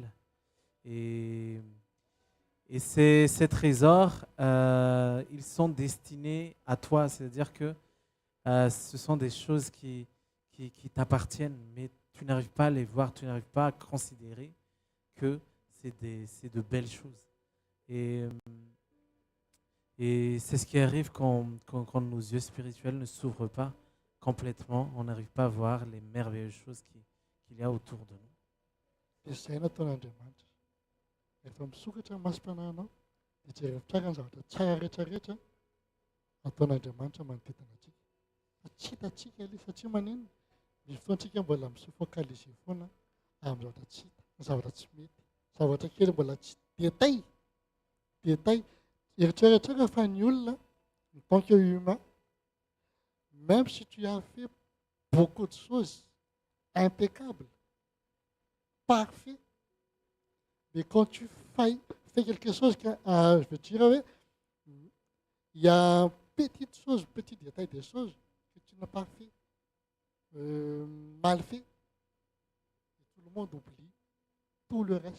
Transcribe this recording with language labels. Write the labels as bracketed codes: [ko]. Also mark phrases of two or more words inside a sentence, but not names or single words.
[fr] Et ces trésors, ils sont destinés à toi, c'est-à-dire que ce sont des choses qui t'appartiennent, mais tu n'arrives pas à les voir, tu n'arrives pas à considérer que c'est de belles choses. Et c'est ce qui arrive quand nos yeux spirituels ne s'ouvrent pas complètement, on n'arrive pas à voir les merveilleuses choses qu'il y a autour de nous. [mg] Dia izay nataon'Andriamanitra rehefa misokatra ny masom-panahinao dia jereo tsara ny zavatra tsara rehetrarehetra nataon'Andriamanitra manodidina antsika fa tsy hitantsika ilay satria manino misy fotoantsika mbola misofocaliser foana amin'ny zavatra tsy hita, ny zavatra tsy mety, zavatra kely mbola tsy detay. Eritreretra fa ny olona [fr] en tant que humain, même si tu as fait beaucoup de choses impeccables, parfait, mais quand tu fais quelque chose je veux dire, oui, il y a une petite chose, petit détail des choses que tu n'as pas fait, mal fait, et tout le monde oublie tout le reste.